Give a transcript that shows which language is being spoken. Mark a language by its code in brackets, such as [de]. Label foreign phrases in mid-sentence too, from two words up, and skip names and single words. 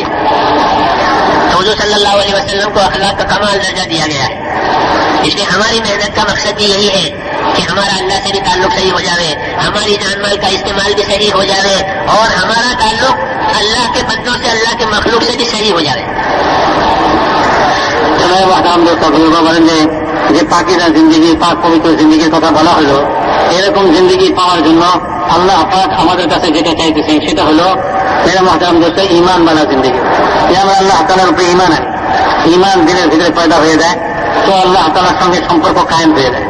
[ur] تو حضور صلی اللہ علیہ وسلم کو اخلاق کا کمال درجہ دیا گیا ہے۔ اس لیے ہماری محنت کا مقصد بھی یہی ہے کہ ہمارا اللہ سے بھی تعلق صحیح ہو جائے، ہماری جان مال کا استعمال بھی صحیح ہو جائے، اور ہمارا تعلق اللہ کے بندوں سے، اللہ کے مخلوق سے بھی صحیح ہو جائے۔ محترم دوستوں بزرگوں بڑھیں گے [bn] যে পাকিজা জিন্দগি পাক পবিত্র জিন্দগির কথা বলা হলো, এরকম জিন্দগি পাওয়ার জন্য আল্লাহ পাক আমাদের কাছে যেটা চাইতেছেন সেটা হলো [ur] میرا محترم دوست [bn] ঈমান বালা জিন্দগি। যে আমরা আল্লাহ তাআলার উপরে ঈমান আনি, ঈমান দিনের ভিতরে পয়দা হয়ে যায় তো আল্লাহ তাআলার সঙ্গে সম্পর্ক কায়েম হয়ে যায়।